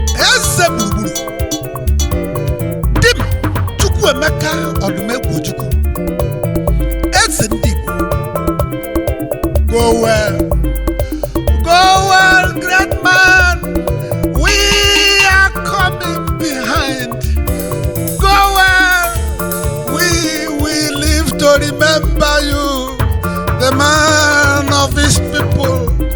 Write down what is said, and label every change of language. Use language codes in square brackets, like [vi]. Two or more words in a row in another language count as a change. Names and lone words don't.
[ig] Eze gburugburu. Di m, Chukwuemeka Odumegwu Ojukwu. Eze ndị Igbo. [en] Go well. Go well, great man. We are coming behind. Go well. We will live to remember you, the man of his people.